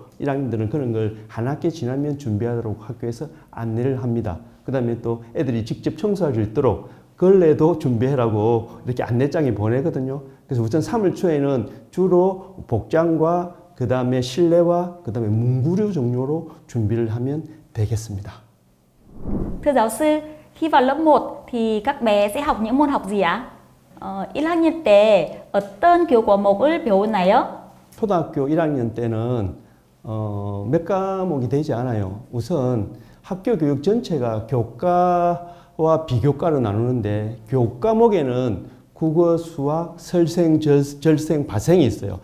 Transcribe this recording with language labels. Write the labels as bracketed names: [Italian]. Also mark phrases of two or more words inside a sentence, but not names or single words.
[Korean] 1학년들은 그런 걸 한 학기 지나면 준비하도록 학교에서 안내를 합니다. 그 다음에 또 애들이 직접 청소할 수 있도록 걸레도 준비해라고 이렇게 안내장에 보내거든요. 그래서 우선 3월 초에는 주로 복장과 그 다음에 실내화, 그 다음에 문구류 종류로 준비를 하면 되겠습니다. [Vietnamese] Thưa giáo sư, khi vào lớp 1 thì các bé sẽ học những môn học gì ạ? [Korean] 1학년 때 어떤 교과 목을 배우나요? 초등학교 1학년 때는 몇 과목이 되지 않아요. 우선 학교 교육 전체가 교과와 비교과로 나누는데 교과목에는 국어, 수학, 설생, 절생, 발생이 있어요.